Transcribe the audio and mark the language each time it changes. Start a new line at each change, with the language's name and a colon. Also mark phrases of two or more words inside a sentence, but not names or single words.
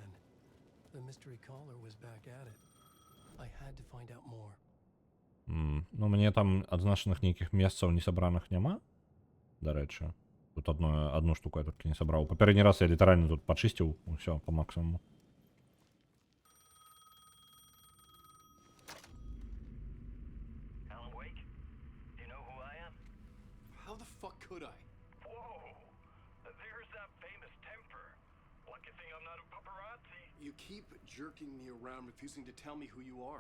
Belarusian: Ну, мне там адзначаных нейкіх месцаў несабраных няма, дарэчы. Тут одну штуку я толькі не сабраў. Папярэдні раз я літаральна тут пачысціў усё
Russian: по максимуму.
English: How the fuck could I? You keep jerking me around, refusing to tell me who you are.